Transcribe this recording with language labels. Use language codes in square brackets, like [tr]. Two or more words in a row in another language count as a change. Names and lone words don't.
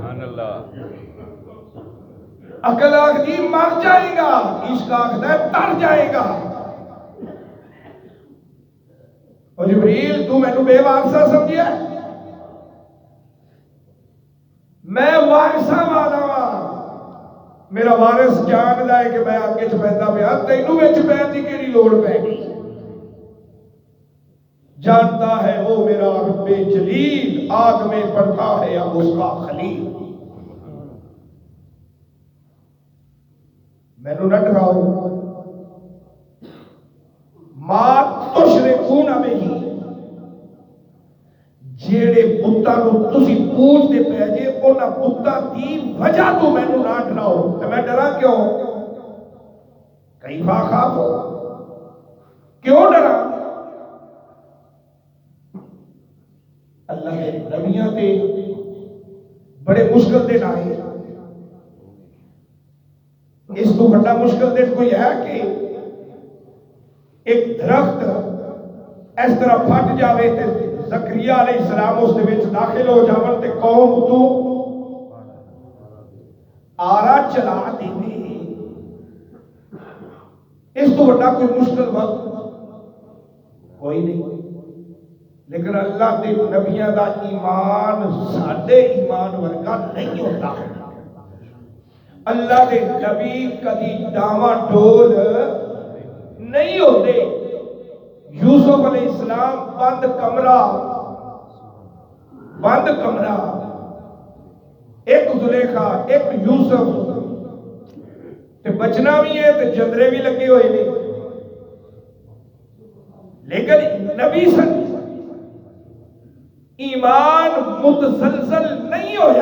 [ur] عقل آخری مر جائے گا، عشق آخر ہے تر جائے گا۔ اور جبریل تو میں نے بے وارثہ سمجھیا ہے؟ [pa] میں وارثہ والا ہاں، میرا وارث جاندا ہے کہ میں آگے چ پیندا پیا، تینوں وچ پین دی کیڑی لوڑ پے گئی؟ [ur] جانتا ہے وہ میرا رب جلیل، آگ میں پڑتا ہے اب اس کا خلیل۔ [pa] میں نو نہ ڈراؤ، [ar] ما تشرکون بہ، [pa] جیڑے بتاں نو تسی پوجدے پے جے انہاں بتاں دی وجہ تو مینوں نہ ڈراؤ۔ تے میں ڈرا کیوں؟ [ar] کیفا خاف، [pa] کیوں ڈرا؟ اللہ کے نبیاں تے بڑے مشکل دن آئے، اس تو بڑا مشکل دن کوئی ہے کہ ایک درخت اس طرح پھٹ جاوے تے زکریا علیہ السلام اس دے وچ داخل ہو جاون تے قوم تو آرا چلا دیندے۔ اس تو بڑا کوئی مشکل وقت کوئی نہیں، لیکن اللہ دے نبیاں دا ایمان ساڈے ایمان ورگا نہیں ہوتا۔ اللہ دے نبی کدی ڈاواں ڈول نہیں ہوتے۔ یوسف علیہ السلام بند کمرہ، ایک زلیخا ایک یوسف تے بچنا بھی ہے تے جندرے بھی لگے ہوئے نے، لیکن نبی سن ایمان متزلزل نہیں ہویا۔